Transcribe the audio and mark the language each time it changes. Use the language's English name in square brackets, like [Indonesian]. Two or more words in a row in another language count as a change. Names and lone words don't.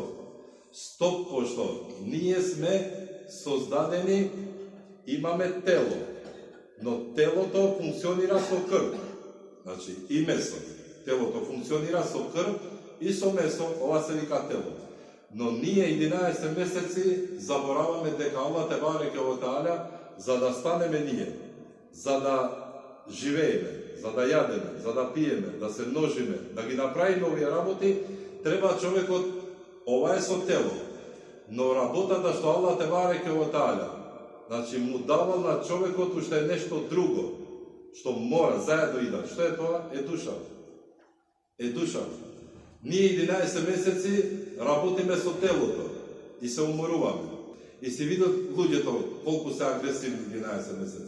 [Macedonian] Стоп, пошто ние сме создадени, имаме тело, но телото функционира со крв. Значи и месо. Телото функционира со крв и со месо, ова се вика тело. Но ние 11 месеци забораваме дека Аллах [Arabic] تبارك وتعالى, [Macedonian] за да станеме ние, за да живееме, за да јадеме, за да пиеме, да се множиме, да ги направиме овие работи, треба човекот, ова е со тело. Но работата што Аллах [Arabic] تبارك وتعالى, [Macedonian] значи му давал на човекот уште нешто друго, што мора заедно идат. Што е тоа? Е душа. Е душа. Ние 11 месеци работиме со телото и се уморуваме. И се видат луѓето колку се агресивни 11 месеци.